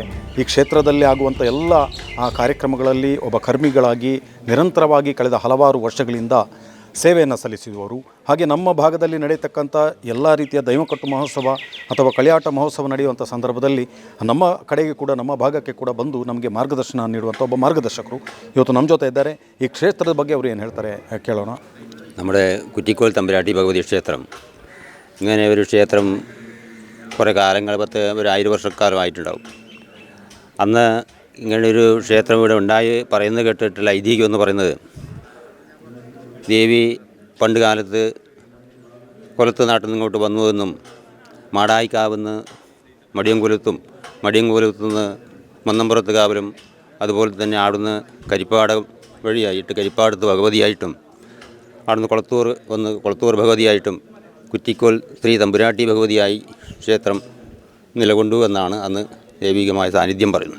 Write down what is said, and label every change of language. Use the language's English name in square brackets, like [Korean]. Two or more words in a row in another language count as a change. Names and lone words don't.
[Kannada] ಈ ಕ್ಷೇತ್ರದಲ್ಲಿ ಆಗುವಂಥ ಎಲ್ಲ ಕಾರ್ಯಕ್ರಮಗಳಲ್ಲಿ ಒಬ್ಬ ಕರ್ಮಿಗಳಾಗಿ ನಿರಂತರವಾಗಿ ಕಳೆದ ಹಲವಾರು ವರ್ಷಗಳಿಂದ ಸೇವೆಯನ್ನು ಸಲ್ಲಿಸಿದವರು. ಹಾಗೆ ನಮ್ಮ ಭಾಗದಲ್ಲಿ ನಡೆಯತಕ್ಕಂಥ ಎಲ್ಲ ರೀತಿಯ ದೈವಕಟ್ಟು ಮಹೋತ್ಸವ ಅಥವಾ ಕಳಿಯಾಟ ಮಹೋತ್ಸವ ನಡೆಯುವಂಥ ಸಂದರ್ಭದಲ್ಲಿ ನಮ್ಮ ಕಡೆಗೆ ಕೂಡ ನಮ್ಮ ಭಾಗಕ್ಕೆ ಕೂಡ ಬಂದು ನಮಗೆ ಮಾರ್ಗದರ್ಶನ ನೀಡುವಂಥ ಒಬ್ಬ ಮಾರ್ಗದರ್ಶಕರು ಇವತ್ತು ನಮ್ಮ ಜೊತೆ ಇದ್ದಾರೆ. ಈ ಕ್ಷೇತ್ರದ ಬಗ್ಗೆ ಅವರು ಏನು ಹೇಳ್ತಾರೆ ಕೇಳೋಣ. [Malayalam] നമ്മുടെ കുറ്റിക്കോൽ തമ്പുരാട്ടി ഭഗവതി ക്ഷേത്രം ഇങ്ങനെ ഒരു ക്ഷേത്രം കുറേ കാലങ്ങൾ 1000 വർഷക്കാലമായിട്ടുണ്ടാവും. അന്ന് ഇങ്ങനൊരു ക്ഷേത്രം ഇവിടെ ഉണ്ടായി പറയുന്നത് കേട്ടിട്ടുള്ള ഐതിഹ്യം എന്ന് പറയുന്നത്, ദേവി പണ്ട് കാലത്ത് കൊലത്ത് നാട്ടിൽ നിന്ന് ഇങ്ങോട്ട് വന്നുവെന്നും മാടായിക്കാവുന്ന് മടിയൻകുലത്തുനിന്ന് മന്നമ്പുറത്ത് കാവലും അതുപോലെ തന്നെ അവിടുന്ന് കരിപ്പാടം വഴിയായിട്ട് കരിപ്പാടത്ത് ഭഗവതിയായിട്ടും അവിടുന്ന് കൊളത്തൂർ ഭഗവതിയായിട്ടും കുറ്റിക്കോൽ ശ്രീ തമ്പുരാട്ടി ഭഗവതിയായി ക്ഷേത്രം നിലകൊണ്ടു എന്നാണ് അന്ന് ദൈവികമായ സാന്നിധ്യം പറയുന്നത്.